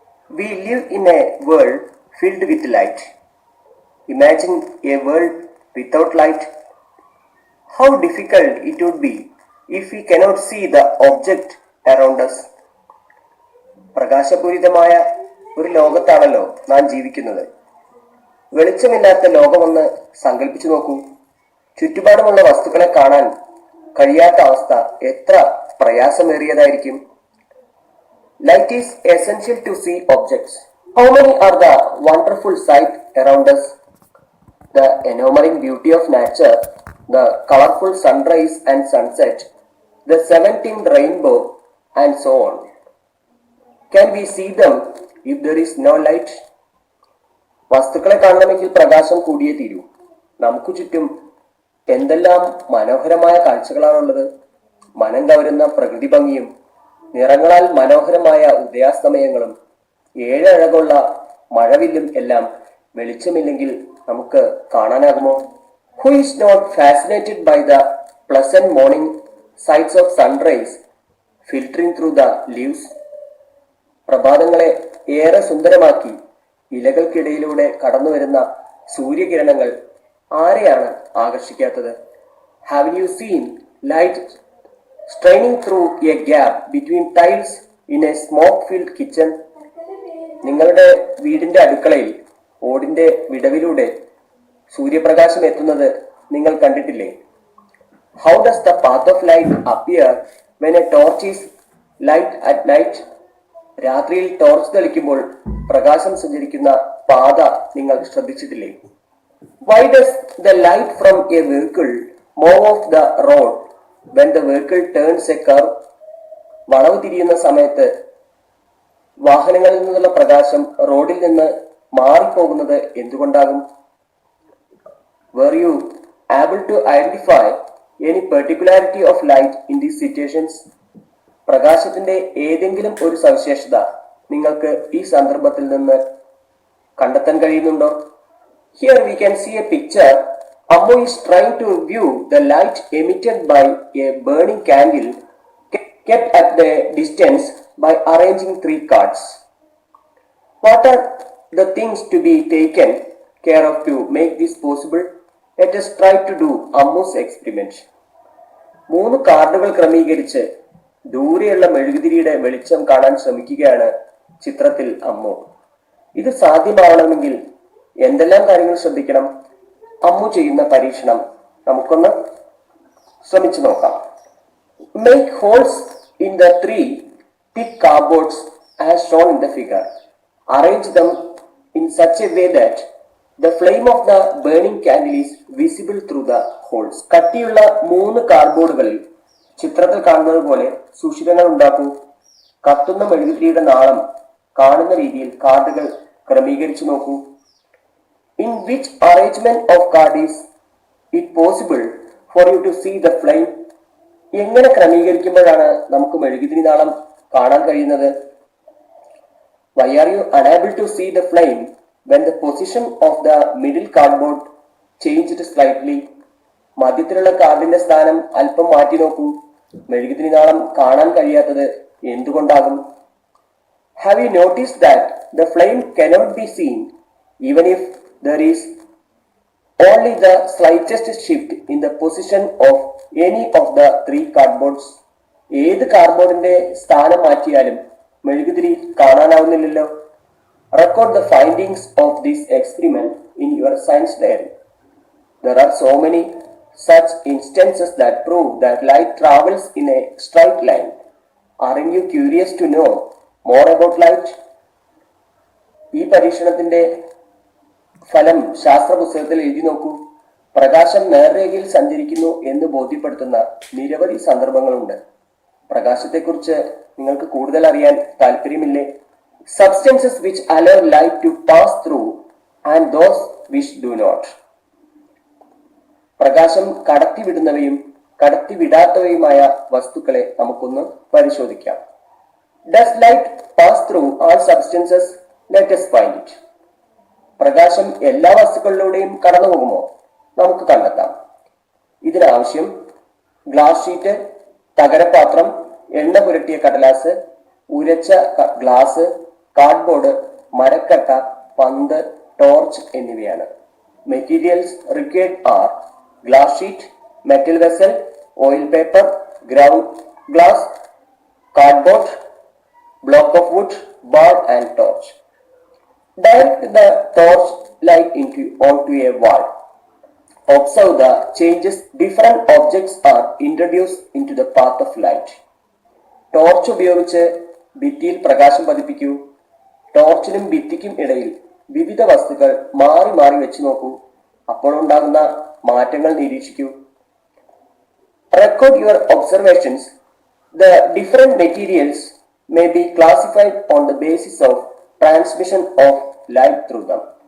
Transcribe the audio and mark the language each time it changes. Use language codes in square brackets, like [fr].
[en] We live in a world filled with light. Imagine a world without light. How difficult it would be if we cannot see the object around us. [ml] പ്രകാശപൂരിതമായ ഒരു ലോകത്താണല്ലോ നാം ജീവിക്കുന്നത്. വെളിച്ചമില്ലാത്ത ലോകമൊന്ന് സങ്കല്പിച്ചു നോക്കൂ. ചുറ്റുപാടുമുള്ള വസ്തുക്കളെ കാണാൻ കഴിയാത്ത അവസ്ഥ എത്ര പ്രയാസമേറിയതായിരിക്കും. [en] Light is essential to see objects. How many are the wonderful sights around us? The enamoring beauty of nature, the colorful sunrise and sunset, the 17th rainbow, and so on. Can we see them if there is no light? [ml] വസ്തുക്കളെ കാണണമെങ്കിൽ പ്രകാശം കൂടിയേ തീരൂ. നമുക്ക് ചുറ്റും എന്തെല്ലാം മനോഹരമായ കാഴ്ചകളാണുള്ളത്. മനം കവരുന്ന പ്രകൃതി ഭംഗിയും നിറങ്ങളാൽ മനോഹരമായ ഉദയാസ്തമയങ്ങളും ഏഴഴകുള്ള മഴവില്ലും എല്ലാം വെളിച്ചമില്ലെങ്കിൽ നമുക്ക് കാണാനാകുമോ? [en] Who is not fascinated by the pleasant morning sights of sunrise filtering through the leaves? [ml] പ്രഭാതങ്ങളെ ഏറെ സുന്ദരമാക്കി ഇലകൾക്കിടയിലൂടെ കടന്നു വരുന്ന സൂര്യകിരണങ്ങൾ ആരെയാണ് ആകർഷിക്കാത്തത്? [en] Have you seen light straining through a gap between tiles in a smoke-filled kitchen? [ml] നിങ്ങളുടെ വീടിന്റെ അടുക്കളയിൽ ഓടിന്റെ വിടവിലൂടെ സൂര്യപ്രകാശം എത്തുന്നത് നിങ്ങൾ കണ്ടിട്ടില്ലേ? [en] How does the path of light appear when a torch is light at night? [ml] രാത്രിയിൽ ടോർച്ച് തെളിക്കുമ്പോൾ പ്രകാശം സഞ്ചരിക്കുന്ന പാത നിങ്ങൾ ശ്രദ്ധിച്ചിട്ടില്ലേ? [en] Why does the light from a vehicle move off the road when the vehicle turns a curve? [ml] വളവ് തിരിയുന്ന സമയത്ത് വാഹനങ്ങളിൽ നിന്നുള്ള പ്രകാശം റോഡിൽ നിന്ന് മാറിപ്പോകുന്നത് എന്തുകൊണ്ടാകും? [en] Were you able to identify any particularity of light in these situations? [ml] പ്രകാശത്തിന്റെ ഏതെങ്കിലും ഒരു സവിശേഷത നിങ്ങൾക്ക് ഈ സന്ദർഭത്തിൽ നിന്ന് കണ്ടെത്താൻ കഴിയുന്നുണ്ടോ? [en] Here we can see a picture. Ammu is trying to view the light emitted by a burning candle kept at the distance by arranging 3 cards. What are the things to be taken care of to make this possible? Let us try to do Ammu's experiment. [ml] 3 കാർഡുകൾ ക്രമീകരിച്ച് ദൂരെയുള്ള മെഴുകുതിരിയുടെ വെളിച്ചം കാണാൻ ശ്രമിക്കുകയാണ് ചിത്രത്തിൽ അമ്മു. ഇത് സാധ്യമാവണമെങ്കിൽ എന്തെല്ലാം കാര്യങ്ങൾ ശ്രദ്ധിക്കണം? അമ്മു ചെയ്യുന്ന പരീക്ഷണം നമുക്കൊന്ന് ശ്രമിച്ചു നോക്കാം. [en] Make holes in the 3 thick cardboards as shown in the figure. Arrange them in such a way that the flame of the burning candle is visible through the holes. [ml] കട്ടിയുള്ള 3 കാർഡ്ബോർഡുകളിൽ ചിത്രത്തിൽ കാണുന്നത് പോലെ സുഷിരങ്ങൾ ഉണ്ടാക്കൂ. കത്തുന്ന മെഴുകുതിരിയുടെ നാളം കാണുന്ന രീതിയിൽ കാർഡുകൾ ക്രമീകരിച്ചു നോക്കൂ. [en] In which arrangement of card is it possible for you to see the flame? [ml] എങ്ങനെ ക്രമീകരിക്കുമ്പോഴാണ് നമുക്ക് മെഴുകുതിരി നാളം കാണാൻ കഴിയുന്നത്? [en] Why are you unable to see the flame when the position of the middle cardboard changed slightly? [ml] മധ്യത്തിലുള്ള കാർഡിന്റെ സ്ഥാനം അല്പം മാറ്റി നോക്കൂ. മെഴുകുതിരി നാളം കാണാൻ കഴിയാത്തത് എന്തുകൊണ്ടാകും? [en] Have you noticed that the flame cannot be seen even if there is only the slightest shift in the position of any of the 3 cardboards? [ml] ഏത് കാർഡ്ബോർഡിന്റെ സ്ഥാനം മാറ്റിയാലും മെഴുകുതിരി കാണാനാവുന്നില്ലല്ലോ. [en] Record the findings of this experiment in your science diary. There are so many such instances that prove that light travels in a straight line. Aren't you curious to know more about light? [ml] ഈ പരീക്ഷണത്തിന്റെ ഫലം ശാസ്ത്ര പുസ്തകത്തിൽ എഴുതി നോക്കൂ. പ്രകാശം നേർരേഖയിൽ സഞ്ചരിക്കുന്നു എന്ന് ബോധ്യപ്പെടുത്തുന്ന നിരവധി സന്ദർഭങ്ങളുണ്ട്. പ്രകാശത്തെക്കുറിച്ച് നിങ്ങൾക്ക് കൂടുതൽ അറിയാൻ താല്പര്യമില്ലേ? [en] Substances which allow light to pass through and those which do not. [ml] പ്രകാശം കടത്തിവിടുന്നവയും കടത്തിവിടാത്തവയുമായ വസ്തുക്കളെ നമുക്കൊന്ന് പരിശോധിക്കാം. [en] Does light pass through all substances? Let us find it. [ml] പ്രകാശം എല്ലാ വസ്തുക്കളിലൂടെയും കടന്നു പോകുമോ? നമുക്ക് കണ്ടെത്താം. ഇതിനാവശ്യം ഗ്ലാസ് ഷീറ്റ്, തകരപാത്രം, എണ്ണ പുരട്ടിയ കടലാസ്, ഉരച്ച ഗ്ലാസ്, കാർഡ്ബോർഡ്, മരക്കട്ട, പന്ത്, ടോർച്ച് എന്നിവയാണ്. [en] Materials required are glass sheet, metal vessel, oil paper, ground glass, cardboard, block of wood, bar and torch. Direct the torch light onto a wall. Observe the changes different objects are introduced into the path of light. [ml] Torch ഉപയോഗിച്ച് ഭിത്തിയിൽ പ്രകാശം പതിപ്പിക്കൂ. ടോർച്ചിനും ഭിത്തിക്കും ഇടയിൽ വിവിധ വസ്തുക്കൾ മാറി മാറി വെച്ച് നോക്കൂ. അപ്പോൾ ഉണ്ടാകുന്ന മാറ്റങ്ങൾ നിരീക്ഷിക്കൂ. [en] Record your observations. The different materials may be classified on the basis of transmission of light through them.